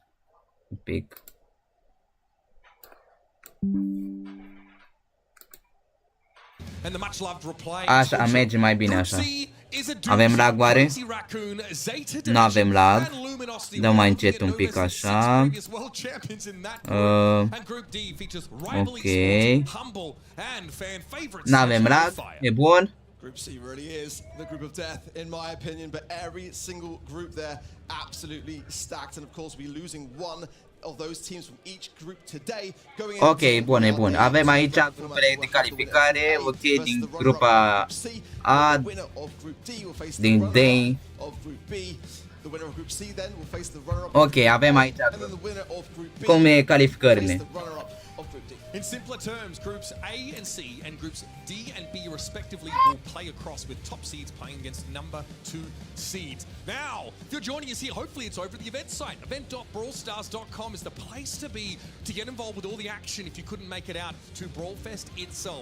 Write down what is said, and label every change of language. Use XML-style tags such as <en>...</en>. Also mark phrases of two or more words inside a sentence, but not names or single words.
<ro>Un pic. Așa, merge mai bine așa. Avem lag oare? Nu avem lag. Dăm mai încet un pic așa. Ok. N-avem lag. E bun.</ro> <en>Group C really is the group of death, in my opinion, but every single group there absolutely stacked, and of course we're losing one of those teams from each group today.</en> <ro>Ok, bun, e bun. Avem aici grupele de calificare, ok, din grupa A, din D. Ok, avem aici cum e calificările.</ro> <en>In simpler terms, groups A and C and groups D and B respectively will play across, with top seeds playing against number 2 seeds. Now, if you're joining us here, hopefully it's over at the event site. Event.brawlstars.com is the place to be to get involved with all the action if you couldn't make it out to Brawlfest itself.</en>